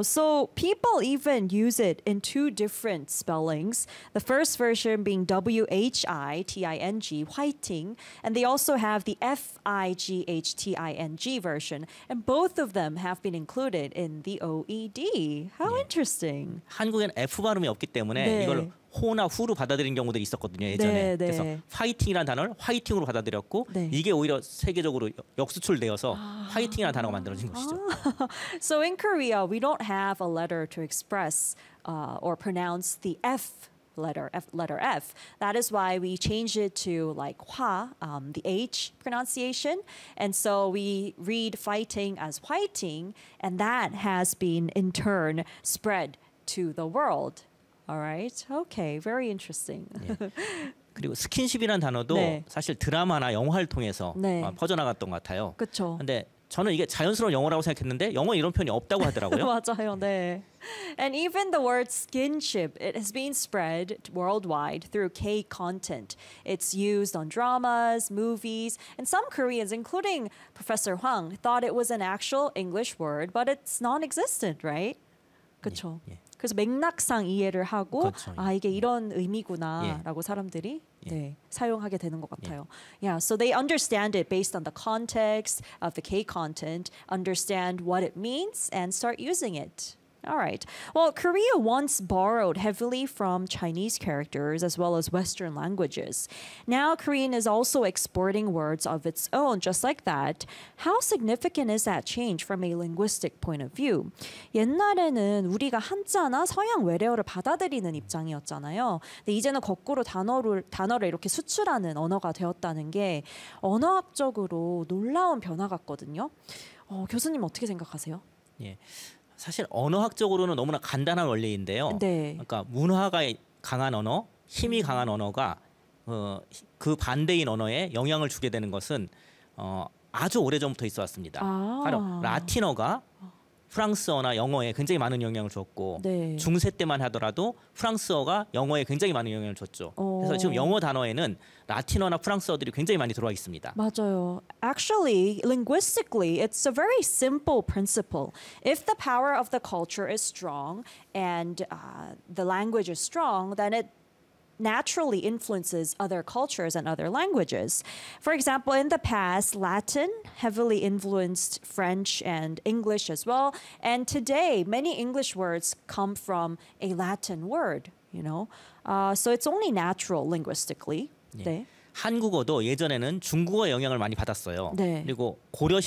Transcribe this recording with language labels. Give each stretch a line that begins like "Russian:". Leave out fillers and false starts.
English: So people even use it in two different spellings. The first version being W-H-I-T-I-N-G, whiting. And they also have the F-I-G-H-T-I-N-G version. And both of them have been included in the OED. How 네. interesting.
Korean: 한국에는 F 발음이 없기 때문에 네. 이걸 호나 후로 받아들인 경우들이 있었거든요 예전에 네, 네. 그래서 화이팅이라는 단어를 화이팅으로 받아들였고 네. 이게 오히려 세계적으로 역수출되어서 화이팅이라는 단어가 만들어진 것이죠.
English: So in Korea, we don't have a letter to express or pronounce the F letter. That is why we change it to like 화, the H pronunciation. And so we read fighting as fighting, and that has been in turn spread to the world. All right. Okay. Very interesting.
Korean: 예. 그리고 스킨십이라는 단어도 네. 사실 드라마나 영화를 통해서 네. 퍼져나갔던 것 같아요. 그렇죠. 그런데 저는 이게 자연스러운 영어라고 생각했는데 영어에 이런 표현이 없다고 하더라고요. 맞아요. 네.
English: And even the word skinship, it has been spread worldwide through K-content. It's used on dramas, movies, and some Koreans, including Professor Hwang, thought it was an actual English word, but it's non-existent, right?
Korean: 그렇죠. 예. 예. 그래서 맥락상 이해를 하고 그렇죠. 아 이게 예. 이런 의미구나라고 예. 사람들이 예. 네, 사용하게 되는 것 같아요. 예.
English: Yeah, so they understand it based on the context of the K content, understand what it means and start using it. All right. Well, Korea once borrowed heavily from Chinese characters as well as Western languages. Now Korean is also exporting words of its own, just like that. How significant is that change from a linguistic point of view?
Korean: 옛날에는 우리가 한자나 서양 외래어를 받아들이는 입장이었잖아요. 근데 이제는 거꾸로 단어를 이렇게 수출하는 언어가 되었다는 게 언어학적으로 놀라운 변화 같거든요. 교수님 어떻게 생각하세요? 예. 사실 언어학적으로는 너무나 간단한 원리인데요. 네. 그러니까 문화가 강한 언어, 힘이 강한 언어가 그 반대인 언어에 영향을 주게 되는 것은 아주 오래전부터 있어왔습니다. 아. 바로 라틴어가 프랑스어나 영어에 굉장히 많은 영향을 줬고 네. 중세 때만 하더라도 프랑스어가 영어에 굉장히 많은 영향을 줬죠. 그래서 지금 영어 단어에는 라틴어나 프랑스어들이 굉장히 많이 들어와 있습니다. 맞아요.
English: Actually, linguistically, it's a very simple principle. If the power of the culture is strong and the language is strong, then it naturally influences other cultures and other languages. For example, in the past, Latin heavily influenced French and English as well. And today, many English words come from a Latin word, you know. So it's only natural linguistically.
Korean: 예. 네. 한국어도 예전에는 중국어 영향을 많이 받았어요. 네. 그리고 고려 시대에는 원나라 영향도 많이 받았습니다.